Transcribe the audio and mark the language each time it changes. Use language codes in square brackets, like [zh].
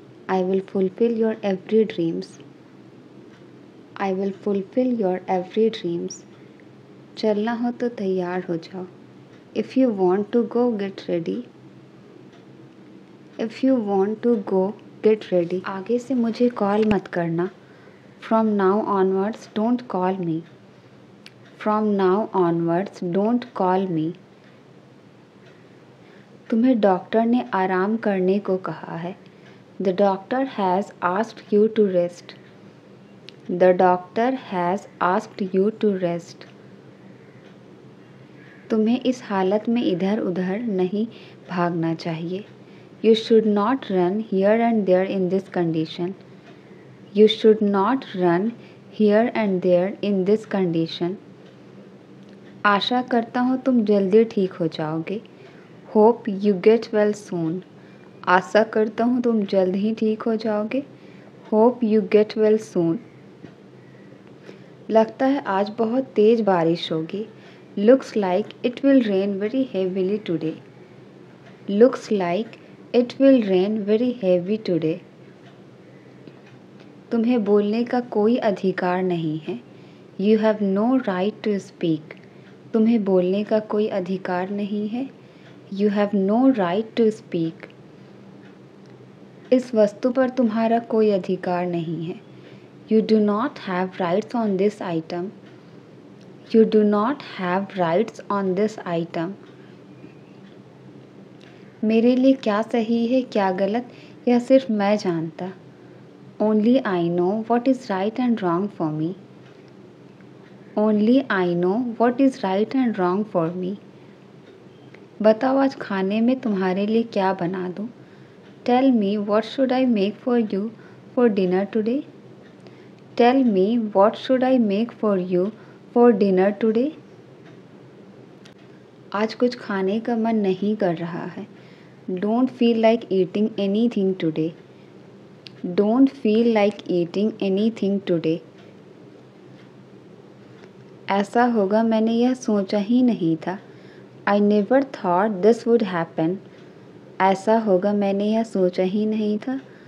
[en] I will fulfill your every dreams. I will fulfill your every dreams. [hi] चलना हो तो तैयार हो जाओ. [en] If you want to go, get ready. If you want to go, get ready. [hi] आगे से मुझे कॉल मत करना. [en] From now onwards, don't call me. From now onwards, don't call me. [hi] तुम्हें डॉक्टर ने आराम करने को कहा है. [en] The doctor has asked you to rest. The doctor has asked you to rest. [hi] तुम्हें इस हालत में इधर उधर नहीं भागना चाहिए. [en] You should not run here and there in this condition. You should not run here and there in this condition. [hi] आशा करता हूँ तुम जल्दी ठीक हो जाओगे. [en] Hope you get well soon. [hi] आशा करता हूँ तुम जल्द ही ठीक हो जाओगे. [en] Hope you get well soon. [hi] लगता है आज बहुत तेज बारिश होगी. [en] Looks like it will rain very heavily today. Looks like it will rain very heavy today. [hi] तुम्हें बोलने का कोई अधिकार नहीं है. [en] You have no right to speak. [hi] तुम्हें बोलने का कोई अधिकार नहीं है. [en] You have no right to speak. [hi] इस वस्तु पर तुम्हारा कोई अधिकार नहीं है. [en] You do not have rights on this item. You do not have rights on this item. [hi] मेरे लिए क्या सही है क्या गलत यह सिर्फ मैं जानता. [en] Only I know what is right and wrong for me. Only I know what is right and wrong for me. [hi] बताओ आज खाने में तुम्हारे लिए क्या बना दूँ. [en] Tell me what should I make for you for dinner today. Tell me what should I make for you for dinner today. [hi] आज कुछ खाने का मन नहीं कर रहा है. [en] Don't feel like eating anything today. Don't feel like eating anything today. [hi] ऐसा होगा मैंने यह सोचा ही नहीं था. [en] I never thought this would happen. [hi] ऐसा होगा मैंने यह सोचा ही नहीं था.